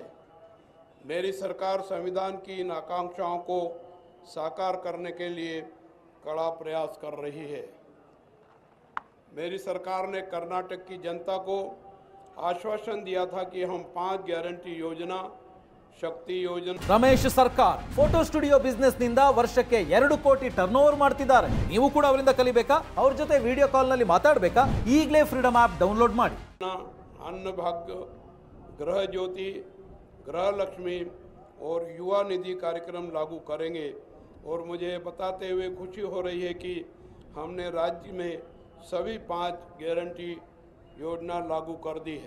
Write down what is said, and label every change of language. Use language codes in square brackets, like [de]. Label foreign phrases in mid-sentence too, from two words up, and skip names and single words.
[hi] मेरी सरकार संविधान की इन आकांक्षाओं को साकार करने के लिए कड़ा प्रयास कर रही है। मेरी सरकार ने कर्नाटक की जनता को आश्वासन दिया था कि हम 5 गारंटी योजना, शक्ति योजना। [kn] रमेश सरकार [en] photo studio business [kn] निंदा ವರ್ಷಕ್ಕೆ 2 ಕೋಟಿ ಟರ್ನ್ಓವರ್ ಮಾಡ್ತಿದ್ದಾರೆ. ನೀವು ಕೂಡ ಅವರಿಂದ ಕಲಿಬೇಕಾ? ಅವರ ಜೊತೆ ವಿಡಿಯೋ ಕಾಲ್ ನಲ್ಲಿ ಮಾತಾಡಬೇಕಾ? ಈಗಲೇ ಫ್ರೀಡಮ್ ಆಪ್ ಡೌನ್ಲೋಡ್ ಮಾಡಿ. [hi] अन्न भाग्य, गृह ज्योति, गृह लक्ष्मी और युवा निधि कार्यक्रम लागू करेंगे और मुझे बताते हुए खुशी हो रही है कि हमने राज्य में सभी 5 गारंटी योजना लागू कर दी है।